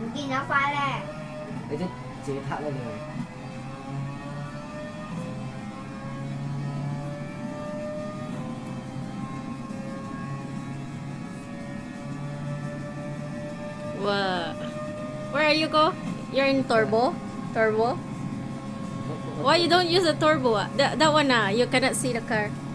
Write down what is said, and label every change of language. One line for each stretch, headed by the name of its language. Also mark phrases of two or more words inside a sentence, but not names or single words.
Thai: นะไฟล์แรก
Cantonese: 你即自己撻啦你。
English: Wow. Where are you go? You're in turbo? Turbo? Why you don't use the turbo? That one you cannot see the car.